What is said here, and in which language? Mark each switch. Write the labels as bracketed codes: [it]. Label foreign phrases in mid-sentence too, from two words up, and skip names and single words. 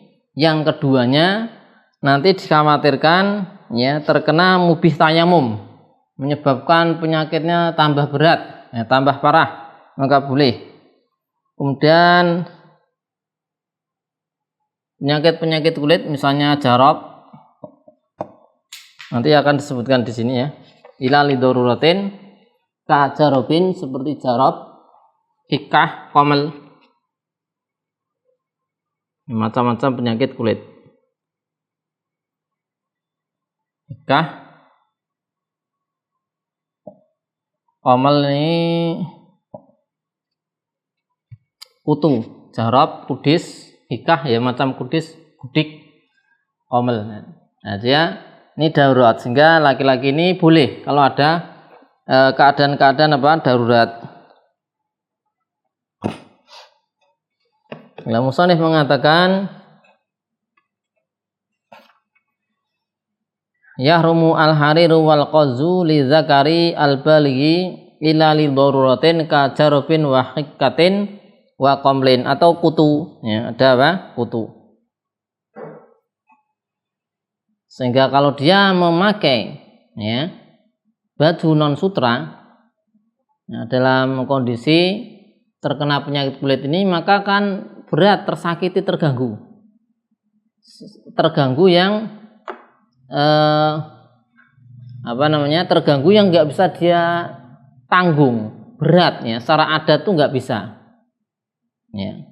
[id] Yang keduanya nanti dikhawatirkan, ya, terkena mubih tayamum, menyebabkan penyakitnya tambah berat, ya, tambah parah, maka boleh. Kemudian penyakit-penyakit kulit misalnya jarab, nanti akan disebutkan di sini, ya, [ar] إلا لضرورة كجرب, [id] seperti jarab, hikah, komel, macam-macam penyakit kulit. Hikah, komel ini kutu, jarab, kudis, hikah ya macam kudis, gudik, komel. Nah, dia ini darurat sehingga laki-laki ini boleh kalau ada keadaan-keadaan darurat. Nah, musannif mengatakan [ar] يحرم الحرير والقز للذكر البالغ إلا لضرورة كجرب وحكة وقمل [id] atau kutu ya, ada kutu. Sehingga kalau dia memakai ya baju non sutra ya, dalam kondisi terkena penyakit kulit ini, maka kan berat, tersakiti, terganggu yang terganggu yang nggak bisa dia tanggung, berat ya, secara adat tuh nggak bisa ya.